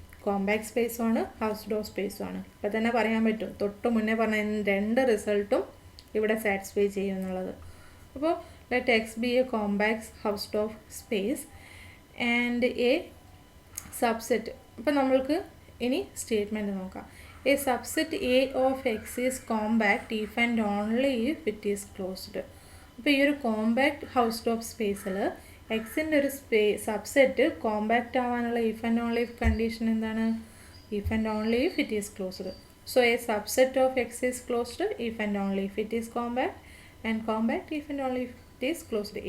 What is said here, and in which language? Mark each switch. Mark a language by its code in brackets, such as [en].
[ml] Compact സ്പേസുമാണ്, ഹൗസ്ഡോഫ് സ്പേസുമാണ്. ഇപ്പം തന്നെ പറയാൻ പറ്റും, തൊട്ട് മുന്നേ പറഞ്ഞ രണ്ട് റിസൾട്ടും ഇവിടെ സാറ്റിസ്ഫൈ ചെയ്യും എന്നുള്ളത്. [en] അപ്പോൾ let X be a compact Hausdorff space and a subset. [ml] അപ്പം നമ്മൾക്ക് ഇനി സ്റ്റേറ്റ്മെൻറ്റ് നോക്കാം. [en] A subset A of X is compact if and only if it is closed. [ml] അപ്പോൾ ഈ ഒരു കോമ്പാക്ട് ഹൗസ്ഡോഫ് സ്പേസിൽ എക്സിൻ്റെ ഒരു സബ്സെറ്റ് കോമ്പാക്റ്റ് ആവാനുള്ള if and only if condition എന്താണ്? [en] If and only if it is closed. So a subset of X is closed if and only if it is compact, and compact if and only if it is closed.